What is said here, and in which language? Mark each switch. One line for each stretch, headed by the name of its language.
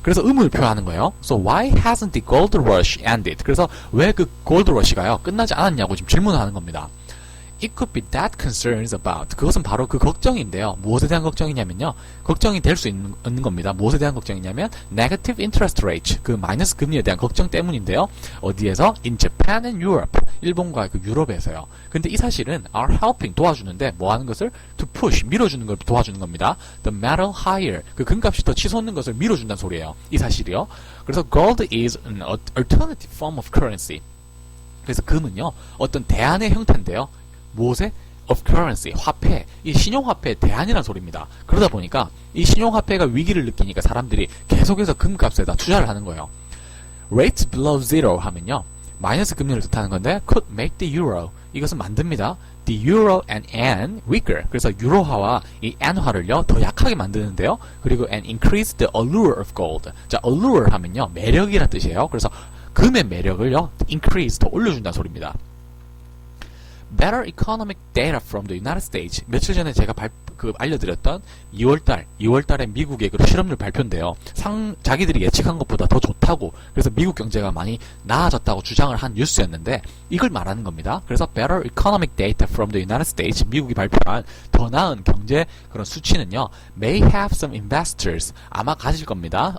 Korean: 그래서 의문을 표하는 거예요.
English: So why hasn't the gold rush ended?
Korean: 그래서 왜 그 골드 러시가요 끝나지 않았냐고 지금 질문을 하는 겁니다.
English: It could be that concerns about,
Korean: 그것은 바로 그 걱정인데요. 무엇에 대한 걱정이냐면요, 걱정이 될 수 있는 겁니다. 무엇에 대한 걱정이냐면
English: negative interest rates,
Korean: 그 마이너스 금리에 대한 걱정 때문인데요. 어디에서?
English: In Japan and Europe,
Korean: 일본과 그 유럽에서요. 근데 이 사실은
English: are helping,
Korean: 도와주는데 뭐 하는 것을?
English: To push,
Korean: 밀어주는 걸 도와주는 겁니다.
English: The metal higher,
Korean: 그 금값이 더 치솟는 것을 밀어준다는 소리예요. 이 사실이요.
English: 그래서 gold is an alternative form of currency.
Korean: 그래서 금은요, 어떤 대안의 형태인데요. 무엇에?
English: of currency,
Korean: 화폐, 이 신용화폐의 대안이라는 소리입니다. 그러다 보니까 이 신용화폐가 위기를 느끼니까 사람들이 계속해서 금값에다 투자를 하는 거예요.
English: rates below zero
Korean: 하면요, 마이너스 금리를 뜻하는 건데
English: could make the euro,
Korean: 이것은 만듭니다.
English: the euro and yen weaker,
Korean: 그래서 유로화와 이 엔화를요 더 약하게 만드는데요.
English: 그리고 and increase the allure of gold.
Korean: 자, allure 하면요, 매력이라는 뜻이에요. 그래서 금의 매력을요 increase, 더 올려준다는 소리입니다.
English: Better economic data from the United States.
Korean: 며칠 전에 제가 알려드렸던 2월달에 미국의 그 실업률 발표인데요. 자기들이 예측한 것보다 더 좋다고, 그래서 미국 경제가 많이 나아졌다고 주장을 한 뉴스였는데, 이걸 말하는 겁니다. 그래서
English: better economic data from the United States,
Korean: 미국이 발표한 더 나은 경제 그런 수치는요,
English: may have some investors,
Korean: 아마 가질 겁니다.